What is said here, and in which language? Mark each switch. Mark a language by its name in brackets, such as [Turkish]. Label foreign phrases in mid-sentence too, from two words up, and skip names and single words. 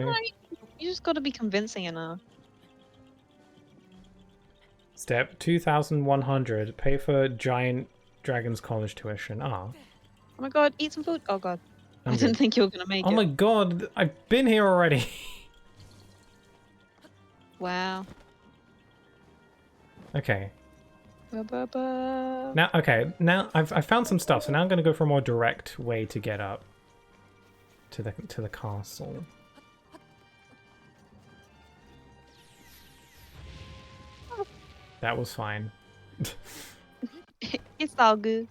[English] Right. You just got to be convincing enough. Step 2100. Pay for giant dragon's college tuition. Ah. Oh my god, eat some food. Oh god. I'm I didn't good. think you were going to make Oh it. my god, I've been here already. Wow. Okay. Ba-ba-ba. Now, okay. Now I've found some stuff, so now I'm going to go for a more direct way to get up to the castle. That was fine. It's all good.